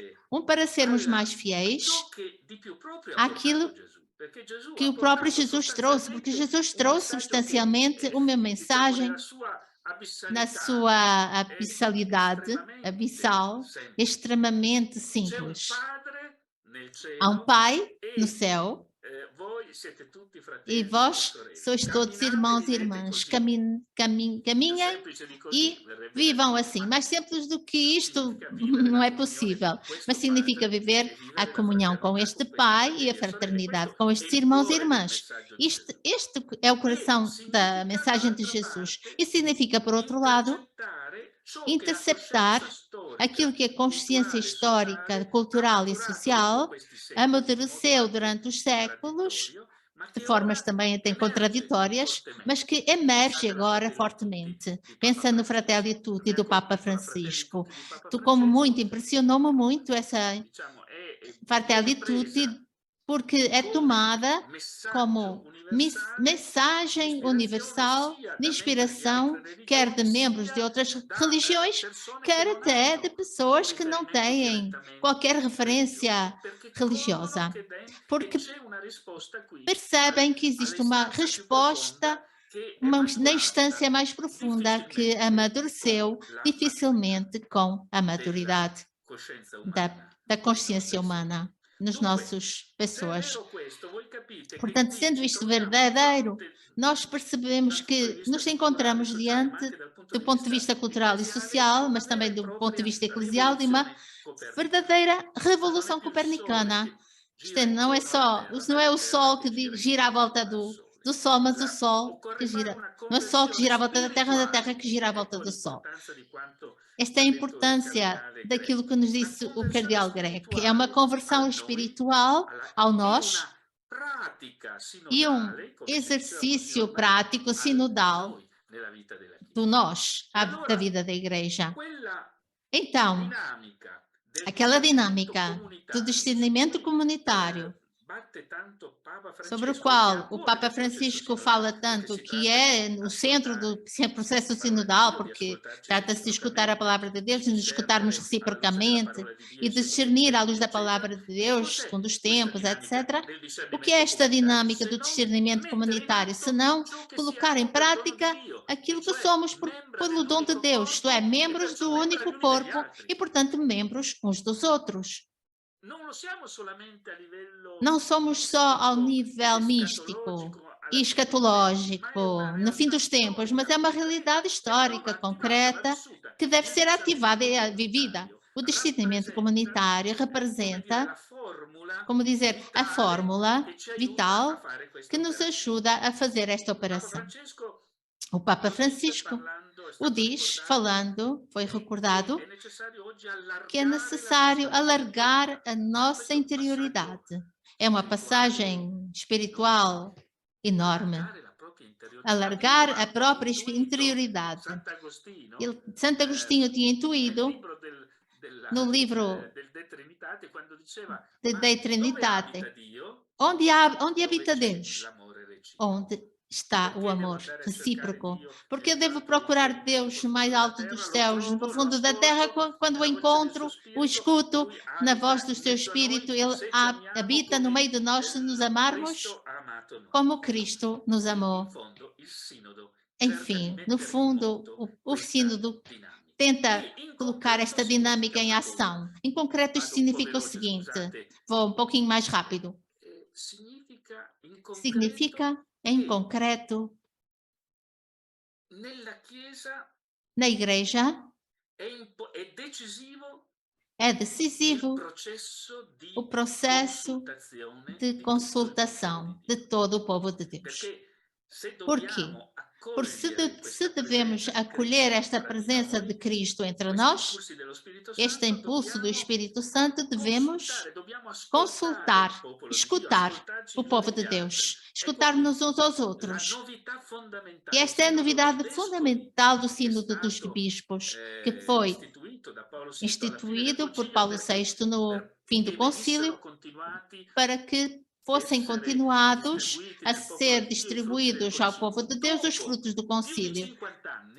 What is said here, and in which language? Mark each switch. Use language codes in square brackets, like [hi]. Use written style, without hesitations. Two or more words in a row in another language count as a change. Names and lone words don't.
[pt] Um, para sermos mais fiéis àquilo que o próprio Jesus trouxe, porque Jesus trouxe substancialmente uma mensagem na sua abissal, extremamente simples. Há um Pai no céu [it] siete tutti [pt] E [it] fratelli e [pt] vós [it] sorelle. [pt] sois todos [it] Camminate, [pt] irmãos e [it] vivete [pt] irmãs. [it] così. [pt] Caminhem [it] Più semplice di così [pt] e [it] verrebbe da [pt] vivam [it] dire, [pt] assim. [it] ma [pt] Mais simples do que isto [it] significa vivere [pt] não [it] la [pt] é [it] comunione [pt] possível, [it] con questo [pt] mas significa [it] padre [pt] viver [it] e [pt] a [it] vivere la [pt] comunhão com [it] fraternità [pt] este [it] con questi [pt] Pai e a [it] fratelli e sorelle. [pt] fraternidade [it] Questo [pt] com [it] è [pt] estes [it] il [pt] irmãos e [it] cuore del [pt] irmãs. [it] messaggio di Gesù. [pt] Este é o coração da [it] Significa, [pt] mensagem de [it] dall'altra [pt] Jesus. [it] parte, [pt] E significa, por outro lado, [it] intercettare ciò che la [pt] interceptar [it] coscienza storica, [pt] aquilo que a consciência [it] culturale e [pt] histórica, [it] sociale ha [pt] cultural e [it] maturato [pt] social [it] lungo questi secoli, in [pt] amadureceu [it] modo [pt] durante [it] anche [pt] os séculos, [it] contraddittorio, ma [pt] de [it] che [pt] formas [it] ora [pt] também até [it] emerge [pt] contraditórias, mas [it] fortemente. [pt] que emerge [it] Pensate alla [pt] agora [it] Fratelli Tutti [pt] fortemente. [it] di Papa [pt] Pensa no [it] Francesco. [pt] Fratelli [it] A [pt] Tutti [it] me [pt] do [it] ha [pt] Papa [it] colpito la Fratelli [pt] Francisco. [it] Tutti di Papa [pt] Tu, como [it] Francesco, [pt] muito, impressionou-me muito essa [it] diciamo, Fratelli viene [pt] Tutti, [it] presa [pt] porque é [it] come [pt] tomada [it] messaggio [pt] como [it] universale [pt] mensagem [it] di [pt] universal [it] ispirazione sia [pt] de [it] da membri di altre [pt] inspiração, quer de [it] religioni, [pt] membros de [it] sia [pt] outras [it] da [pt] religiões, [it] persone che [pt] quer [it] non [pt] até de [it] hanno [pt] pessoas [it] un [pt] que não [it] riferimento [pt] têm [it] direttamente [pt] qualquer [it] religioso, [pt] referência [it] perché [pt] religiosa, [it] colgono che [pt] porque [it] c'è una risposta qui [pt] percebem que [it] alla [pt] existe uma [it] istanza più profonda [pt] resposta [it] che è [pt] na [it] maturata [pt] instância mais profunda que [it] difficilmente [pt] amadureceu [it] con la [pt] dificilmente com a [it] della [pt] maturidade [it] coscienza [pt] da, [it] umana [pt] da [it] nelle [pt] consciência [it] nostre [pt] humana nas [it] Dunque, [pt] nossas [it] se è [pt] pessoas. [it] vero questo, voi capite che [pt] Portanto, [it] qui [pt] sendo [it] ci [pt] isto [it] troviamo di [pt] verdadeiro, [it] fronte [pt] nós [it] dal [pt] percebemos [it] punto di [pt] que [it] vista [pt] nos [it] culturale e [pt] encontramos [it] sociale, ma [pt] diante, [it] anche dal punto [pt] do ponto de vista cultural e [it] eclesiale, di [pt] social, [it] una [pt] mas [it] vera [pt] também [it] e [pt] do ponto de [it] propria [pt] vista eclesial, de uma [it] rivoluzione copernicana. [pt] verdadeira [it] Questa non è [pt] revolução [it] più il sole [pt] copernicana. [it] che [pt] Isto [it] gira [pt] não é [it] intorno alla [pt] só, [it] Terra, [pt] isso [it] ma [pt] não [it] è [pt] é [it] la [pt] o [it] Terra [pt] Sol [it] che [pt] que [it] gira [pt] gira à volta [it] intorno al Sole. [pt] do Sol, mas o Sol que [it] Occorre fare [pt] gira. [it] una [pt] Não é o Sol que [it] conversione [pt] gira à volta da Terra que [it] spirituale. [pt] gira à volta [it] Ecco [pt] do Sol. [it] l'importanza di quanto [pt] Esta é a [it] ha detto il [pt] importância [it] cardinale [pt] daquilo [it] Greco. [pt] que nos [it] Una [pt] disse o [it] conversione [pt] cardeal Grec. É uma [it] spirituale [pt] conversão [it] al noi, [pt] espiritual ao [it] e [pt] nós [it] una pratica [pt] e [it] sinodale, come si diceva con [pt] exercício [it] Signor Maria, [pt] prático [it] al [pt] sinodal [it] noi nella vita della Chiesa. [pt] do nós, [it] E [pt] da [it] allora [pt] vida da Igreja. [it] quella [pt] Então, [it] dinamica del [pt] aquela [it] discernimento [pt] dinâmica do [it] comunitario [pt] discernimento [it] su cui [pt] comunitário, [it] batte tanto Papa [pt] sobre o [it] Francesco e che è a [pt] qual o [it] cuore [pt] Papa [it] del processo [pt] Francisco [it] sinodale, [pt] fala [it] perché [pt] tanto, [it] si [pt] que [it] tratta di [pt] é no centro do [it] ascoltare [pt] processo [it] la parola di [pt] sinodal, [it] Dio, di [pt] porque [it] ascoltarci [pt] trata-se de escutar a [it] reciprocamente, [pt] palavra de Deus [it] di [pt] e de escutarmos [it] discernere alla luce della [pt] reciprocamente [it] parola di Dio [pt] e [it] i [pt] de [it] secondi [pt] discernir à [it] tempi, [pt] luz da [it] eccetera. [pt] palavra de [it] Che [pt] Deus, [it] cos'è [pt] segundo os [it] questa [pt] tempos, [it] dinamica [pt] etc. [it] del [pt] O que é [it] discernimento [pt] esta [it] comunitario? [pt] dinâmica [it] Se [pt] do [it] non [pt] discernimento [it] mettere in [pt] comunitário? Se [it] atto [pt] não [it] ciò che [pt] colocar em [it] siamo per dono di [pt] prática [it] Dio, [pt] aquilo [it] e [pt] que [it] cioè [pt] somos [it] membra [pt] pelo dom de [it] dell'unico [pt] Deus, isto é, [it] corpo e [pt] membros [it] perciò [pt] do [it] membra gli [pt] único [it] uni degli [pt] corpo [it] altri. [pt] e, portanto, membros uns dos outros. [it] Non lo siamo solamente a livello [pt] Não somos só ao [it] mistico [pt] nível [it] ed [pt] místico [it] escatologico [pt] e [it] alla fine dei tempi, ma è una [pt] escatológico no fim [it] realtà [pt] dos tempos, mas [it] storica [pt] é uma [it] concreta [pt] realidade [it] che però [pt] histórica, [it] va attivata, va [pt] concreta, [it] vissuta. [pt] que deve [it] Il [pt] ser ativada [it] discernimento [pt] e vivida. [it] comunitario [pt] O discernimento [it] rappresenta, [pt] comunitário [it] come dire, [pt] representa, [it] la formula [pt] como dizer, a [it] vitale [pt] fórmula [it] che ci aiuta a [pt] vital [it] fare questa [pt] que nos [it] operazione. [pt] ajuda a fazer esta [it] Papa [pt] operação. [it] Francesco [pt] O Papa [it] lo dice [pt] Francisco [it] parlando, è [pt] o [it] stato [pt] diz, [it] ricordato, [pt] falando, foi [it] che [pt] recordado, [it] è necessario oggi [pt] que é [it] allargare la [pt] necessário [it] nostra [pt] alargar [it] interiorità. [pt] a nossa [it] Questo passaggio [pt] interioridade. É uma [it] spirituale [pt] passagem espiritual enorme. [it] allargare la propria interiorità. [pt] Alargar [it] Aveva [pt] a própria [it] intuito [pt] interioridade. [it] Sant'Agostino [pt] Santo Agostinho tinha [it] nel [pt] intuído [it] libro [pt] no livro [it] del De Trinitate, quando diceva [pt] de [it] ma [pt] Dei [it] dove abita [pt] Trinitate, [it] Dio? [pt] onde [it] Dove [pt] habita [it] c'è [pt] Deus? [it] l'amore reciproco. [pt] Onde está o [it] Perché devo [pt] amor [it] andare a cercare [pt] recíproco? [it] Dio [pt] Porque eu [it] nel più [pt] devo [it] alto dei [pt] procurar [it] cieli, nel [pt] Deus no [it] profondo [pt] mais [it] della [pt] alto [it] terra, [pt] dos [it] lo [pt] céus, no [it] trovo, lo [pt] profundo da terra, [it] ascolto, [pt] quando o [it] nella voce del suo [pt] encontro, o [it] spirito, [pt] escuto [it] lui [pt] na voz [it] abita [pt] do [it] in [pt] seu [it] mezzo a noi [pt] Espírito, Ele [it] se ci amiamo [pt] habita no [it] come [pt] meio de nós se nos amarmos [it] Cristo ha amato noi. [pt] como Cristo nos [it] In [pt] amou. [it] fondo il sinodo cerca di [pt] Enfim, no [it] mettere in [pt] fundo, [it] moto [pt] o [it] questa [pt] sínodo [it] dinamica. [pt] tenta [it] E in [pt] colocar [it] concreto [pt] esta [it] significa [pt] dinâmica em [it] una cosa. [pt] ação. Em concreto, isto [it] Vado un po' [pt] significa o [it] veloce, [pt] seguinte, [it] scusate. [pt] vou um pouquinho mais rápido. [it] Significa in concreto [pt] Significa, em [it] che [pt] concreto, [it] nella Chiesa [pt] na Igreja, [it] è decisivo [pt] é [it] il [pt] decisivo [it] processo di [pt] o processo [it] consultazione [pt] de [it] di tutto il popolo [pt] consultação [it] di [pt] de [it] Dio. [pt] todo o povo de Deus. [it] Perché se [pt] Por quê? [it] dobbiamo [pt] Porque se [it] accogliere [pt] devemos [it] questa [pt] acolher esta [it] presenza [pt] presença [it] di [pt] de [it] Cristo [pt] Cristo entre [it] tra noi, [pt] nós, [it] questi impulsi dello Spirito [pt] este [it] Santo, [pt] impulso do [it] dobbiamo [pt] Espírito Santo, devemos [it] consultare, dobbiamo ascoltare [pt] consultar, [it] il popolo di Dio, [pt] escutar [it] ascoltarci [pt] o [it] gli [pt] povo [it] uni [pt] de [it] gli altri. [pt] Deus, [it] Ecco [pt] escutar-nos uns aos [it] qui la [pt] outros. [it] novità [pt] E [it] fondamentale. [pt] esta é a [it] Il sinodo [pt] novidade [it] dei vescovi, [pt] fundamental do [it] che è [pt] Sínodo dos [it] stato [pt] Bispos, que foi [it] istituito da Paolo VI alla fine del [pt] instituído por [it] concilio [pt] Paulo [it] perché [pt] VI no fim do [it] venissero [pt] concílio, [it] continuati [pt] para que fossem [it] essere [pt] continuados [it] distribuiti [pt] a [it] nel popolo [pt] ser [it] di Dio i frutti del [pt] distribuídos ao povo [it] concilio. [pt] de Deus os [it] Dopo [pt] frutos do [it] più di [pt] concílio. [it] 50 anni,